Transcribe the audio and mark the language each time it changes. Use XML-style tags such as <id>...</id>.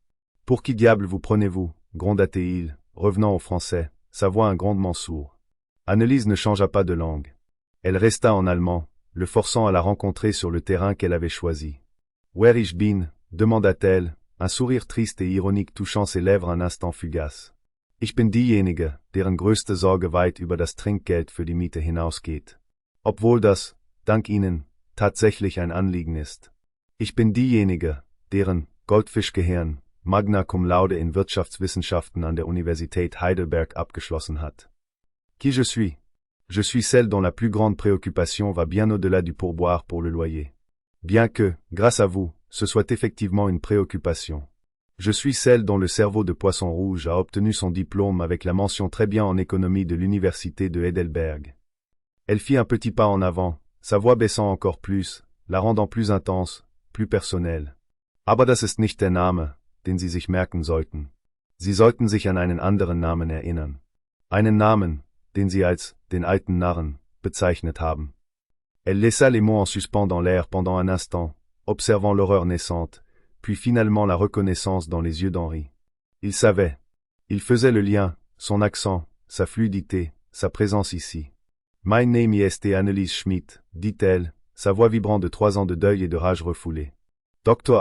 <fr>« Pour qui diable vous prenez-vous » gronda-t-il, revenant au français, sa voix un grondement sourd. Anneliese ne changea pas de langue. Elle resta en allemand, le forçant à la rencontrer sur le terrain qu'elle avait choisi. «</fr> <de>Wer ich bin</de> <fr>» demanda-t-elle, un sourire triste et ironique touchant ses lèvres un instant fugace.</fr> <de>Ich bin diejenige, deren größte Sorge weit über das Trinkgeld für die Miete hinausgeht. Obwohl das, dank Ihnen, tatsächlich ein Anliegen ist. Ich bin diejenige, deren Goldfischgehirn Magna Cum Laude in Wirtschaftswissenschaften an der Universität Heidelberg abgeschlossen hat.</de> <fr>Qui je suis? Je suis celle dont la plus grande préoccupation va bien au-delà du pourboire pour le loyer. Bien que, grâce à vous, ce soit effectivement une préoccupation. Je suis celle dont le cerveau de Poisson Rouge a obtenu son diplôme avec la mention très bien en économie de l'université de Heidelberg. Elle fit un petit pas en avant, sa voix baissant encore plus, la rendant plus intense, plus personnelle.</fr> <de>Aber das ist nicht der Name, den Sie sich merken sollten. Sie sollten sich an einen anderen Namen erinnern. Einen Namen, den Sie als den alten Narren bezeichnet haben.</de> <fr>Elle laissa les mots en suspens dans l'air pendant un instant, observant l'horreur naissante, puis finalement la reconnaissance dans les yeux d'Henri. Il savait. Il faisait le lien, son accent, sa fluidité, sa présence ici.</fr> <en>My name is</en> <fr>Annelies Schmidt, dit-elle, sa voix vibrant de 3 ans de deuil et de rage refoulée. Dr.</fr>